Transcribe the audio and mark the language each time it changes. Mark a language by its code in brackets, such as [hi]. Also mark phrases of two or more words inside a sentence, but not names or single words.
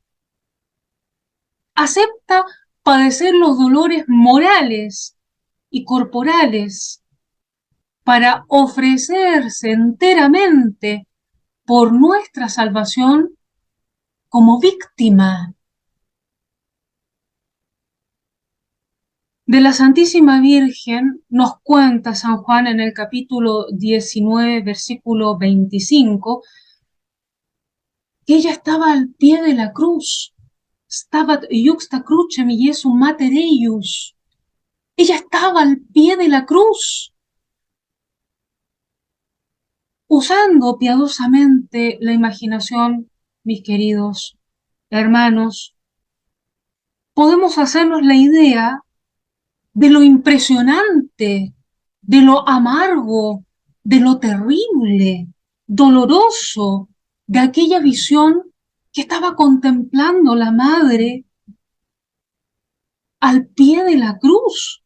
[es] Acepta padecer los dolores morales y corporales para ofrecerse enteramente por nuestra salvación como víctima de la Santísima Virgen. Nos cuenta San Juan en el capítulo 19, versículo 25, que ella estaba al pie de la cruz. [la] Stabat iuxta crucem Iesum mater eius. [es] Ella estaba al pie de la cruz, usando piadosamente la imaginación, mis queridos hermanos. Podemos hacernos la idea de lo impresionante, de lo amargo, de lo terrible, doloroso, de aquella visión que estaba contemplando la madre al pie de la cruz.